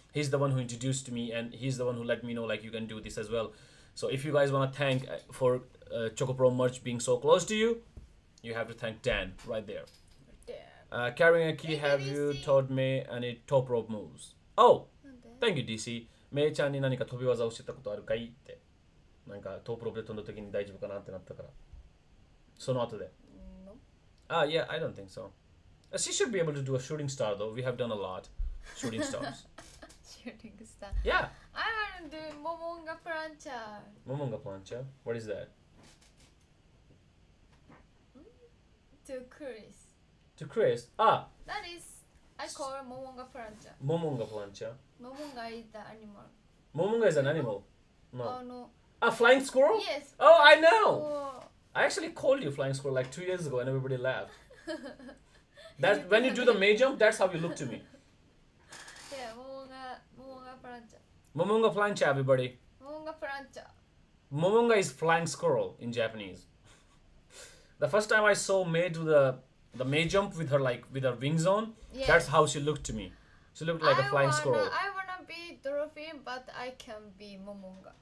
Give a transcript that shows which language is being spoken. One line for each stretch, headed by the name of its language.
English: He's the one who introduced me and he's the one who let me know like you can do this as well. So if you guys want to thank for ChocoPro merch being so close to you, you have to thank Dan right there. Carrying a key, have you taught me any top rope moves? Oh, thank you DC.
Japanese: メイちゃんに何か飛び技を教えたことあるかいって。なんかトップロープで飛んだ時に大丈夫かなってなったから。その後で。
English: Yeah, I don't think so. She should be able to do a shooting star though. We have done a lot. Shooting stars. Shooting star. Yeah. I want to do Momonga plancha. Momonga plancha? What is that? To Chris. To Chris? That is, I call Momonga plancha. Momonga plancha. Momonga is the animal. Momonga is an animal. No. A flying squirrel? Yes. Oh, I know. Oh. I actually called you flying squirrel like 2 years ago and everybody laughed. That when you do the May jump, that's how you look to me.
Japanese: Yeah, 桃がプランチャ
English: Momonga plancha, everybody.
Japanese: 桃がプランチャ
English: Momonga is flying squirrel in Japanese. The first time I saw May do the May jump with her wings on, Yes. that's how she looked to me. She looked like a flying squirrel. I wanna be dolphin, but I can be Momonga.